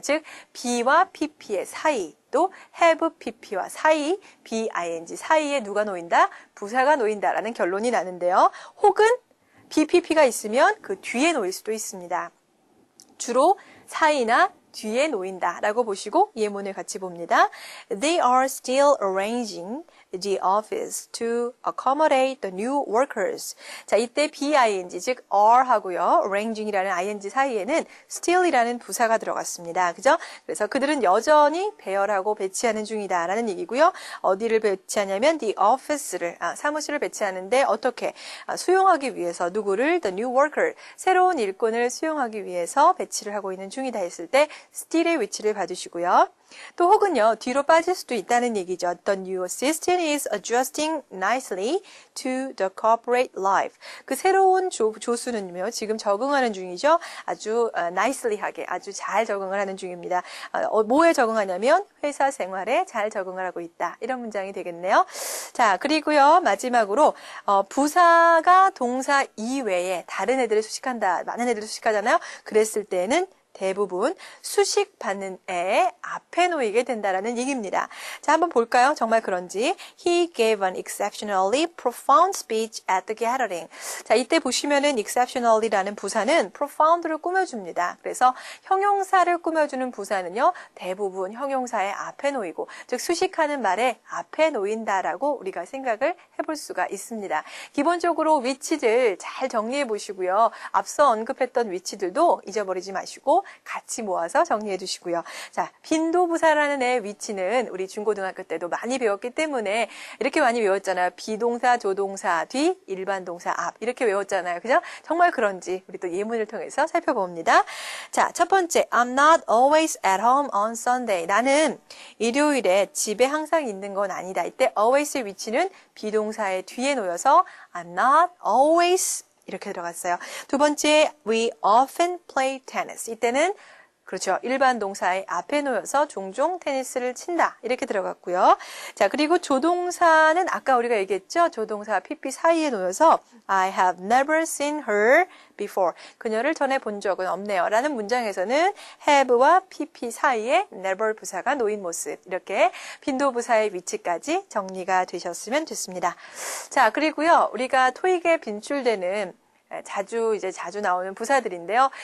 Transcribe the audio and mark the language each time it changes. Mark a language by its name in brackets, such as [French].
[Korean] 즉 B와 PP의 사이 또 have PP와 사이, BING 사이에 누가 놓인다? 부사가 놓인다라는 결론이 나는데요. 혹은 BPP가 있으면 그 뒤에 놓일 수도 있습니다. 주로 사이나 뒤에 놓인다라고 보시고 예문을 같이 봅니다. [English] They are still arranging the office to accommodate the new workers. [Korean] 자, 이때 BING, 즉 are 하고요. arranging이라는 ING 사이에는 still이라는 부사가 들어갔습니다. 그죠? 그래서 그들은 여전히 배열하고 배치하는 중이다라는 얘기고요. 어디를 배치하냐면 the office를, 사무실을 배치하는데 어떻게? 수용하기 위해서 누구를? the new worker, 새로운 일꾼을 수용하기 위해서 배치를 하고 있는 중이다 했을 때 still의 위치를 봐주시고요. 또 혹은요, 뒤로 빠질 수도 있다는 얘기죠. [English] The new assistant is adjusting nicely to the corporate life. [Korean] 그 새로운 조수는요, 지금 적응하는 중이죠. 아주 nicely하게, 아주 잘 적응을 하는 중입니다. 뭐에 적응하냐면 회사 생활에 잘 적응을 하고 있다. 이런 문장이 되겠네요. 자, 그리고요, 마지막으로 부사가 동사 이외에 다른 애들을 수식한다. 많은 애들을 수식하잖아요. 그랬을 때는 대부분 수식받는 애 앞에 놓이게 된다라는 얘기입니다. 자, 한번 볼까요? 정말 그런지. [English] He gave an exceptionally profound speech at the gathering. [Korean] 자, 이때 보시면은 exceptionally라는 부사는 profound를 꾸며줍니다. 그래서 형용사를 꾸며주는 부사는요, 대부분 형용사의 앞에 놓이고, 즉 수식하는 말에 앞에 놓인다라고 우리가 생각을 해볼 수가 있습니다. 기본적으로 위치들 잘 정리해 보시고요. 앞서 언급했던 위치들도 잊어버리지 마시고 같이 모아서 정리해 두시고요. 자, 빈도부사라는 애의 위치는 우리 중고등학교 때도 많이 배웠기 때문에 이렇게 많이 외웠잖아요. 비동사, 조동사 뒤, 일반 동사 앞 이렇게 외웠잖아요. 그죠? 정말 그런지 우리 또 예문을 통해서 살펴봅니다. 자, 첫 번째, [English] I'm not always at home on Sunday. [Korean] 나는 일요일에 집에 항상 있는 건 아니다. 이때 always의 위치는 비동사의 뒤에 놓여서 [English] I'm not always [Korean] 이렇게 들어갔어요. 두 번째, [English] we often play tennis. [Korean] 이때는 그렇죠. 일반 동사의 앞에 놓여서 종종 테니스를 친다. 이렇게 들어갔고요. 자, 그리고 조동사는 아까 우리가 얘기했죠. 조동사 PP 사이에 놓여서 [English] I have never seen her before. [Korean] 그녀를 전에 본 적은 없네요. 라는 문장에서는 have와 PP 사이에 never 부사가 놓인 모습. 이렇게 빈도부사의 위치까지 정리가 되셨으면 좋습니다. 자, 그리고요. 우리가 토익에 빈출되는 자주 나오는 부사들인데요.